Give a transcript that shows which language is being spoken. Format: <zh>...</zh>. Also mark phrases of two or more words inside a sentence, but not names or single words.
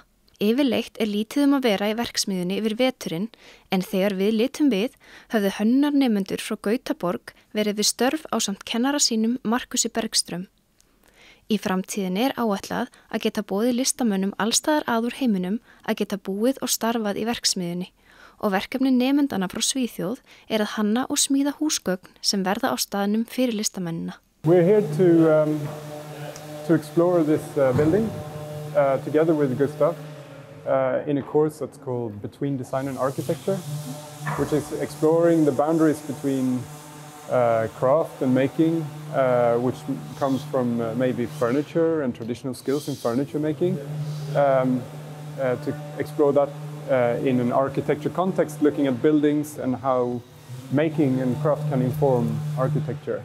<is>Yfirleitt lítið að vera í verksmiðjunni yfir veturinn en þegar við litum við höfðu hönnunarnemendur frá Gautaborg verið við störf ásamt kennara sínum Markusi Bergström. Í framtíðinni áætlað að geta boðið listamönnum allstaðar að úr heiminum að geta búið og starfað í verksmiðjunni og verkefni nemendana frá Svíþjóð að hanna og smíða húsgögn sem verða á staðnum fyrir listamennina.</is> <en>We're here to explore this building together with Gustav in a course that's called Between Design and Architecture, which is exploring the boundaries between craft and making, which comes from maybe furniture and traditional skills in furniture making, to explore that in an architecture context, looking at buildings and how making and craft can inform architecture.</en>